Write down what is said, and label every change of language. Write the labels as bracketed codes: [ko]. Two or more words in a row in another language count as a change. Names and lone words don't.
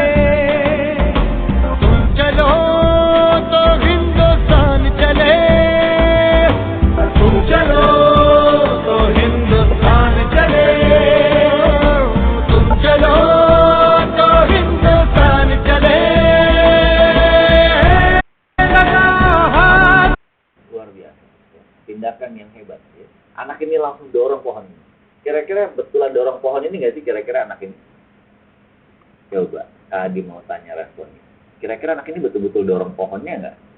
[hi] तुम चलो तो हिंदुस्तान चले, तुम चलो तो हिंदुस्तान चले, तुम चलो तो हिंदुस्तान चले. [id] Luar biasa, tindakan yang hebat ya. Anak ini langsung dorong pohon. Kira-kira betulan dorong pohon ini nggak sih kira-kira anak ini? Coba, Adi mau tanya responnya. Kira-kira anak ini betul-betul dorong pohonnya nggak?